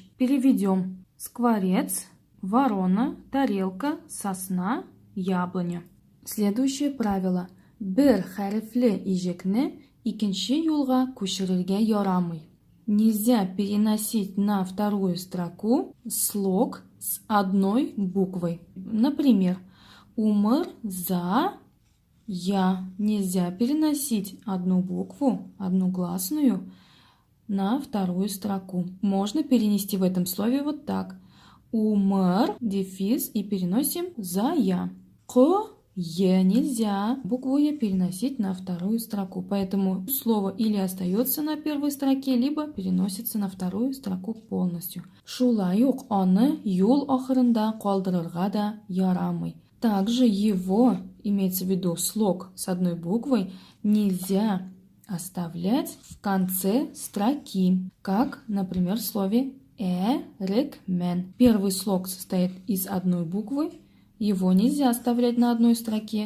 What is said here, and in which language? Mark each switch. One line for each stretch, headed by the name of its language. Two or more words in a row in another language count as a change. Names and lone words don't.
Russian: Переведем. Скворец, ворона, тарелка, сосна, яблоня. Следующее правило.
Tatar: Бер хәрефле ижекне икенче юлга күчерергә ярамый.
Russian: Нельзя переносить на вторую строку слог с одной буквой. Например, умыр за я. Нельзя переносить одну букву, одну гласную, на вторую строку. Можно перенести в этом слове вот так. Умыр, дефис, и переносим за я. Е нельзя букву Е переносить на вторую строку. Поэтому слово или остается на первой строке, либо переносится на вторую строку полностью.
Tatar: Шулай ук аны юл ахырында калдырырга да ярамый.
Russian: Также его, имеется в виду слог с одной буквой, нельзя оставлять в конце строки, как, например, в слове эрекмен. Первый слог состоит из одной буквы, его нельзя оставлять на одной строке.